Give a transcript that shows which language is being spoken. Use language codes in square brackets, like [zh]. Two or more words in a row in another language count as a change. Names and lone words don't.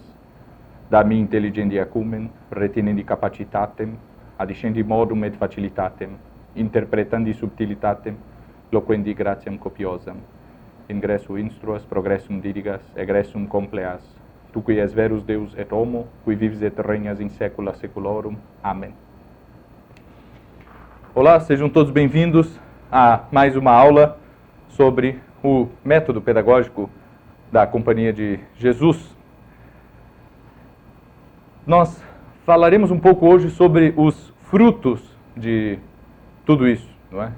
[la] Da mi intelligendi acumen, retenendi capacitatem, adiscendi modum et facilitatem, interpretandi subtilitatem, loquendi gratiam copiosam. Ingressu instruas, progressum dirigas, egressum compleas. Tu qui es verus Deus et homo, qui vives et regnas in saecula saeculorum. [pt] Amém. Olá, sejam todos bem-vindos a mais uma aula sobre o método pedagógico da Companhia de Jesus. Nós falaremos um pouco hoje sobre os frutos de tudo isso, não é?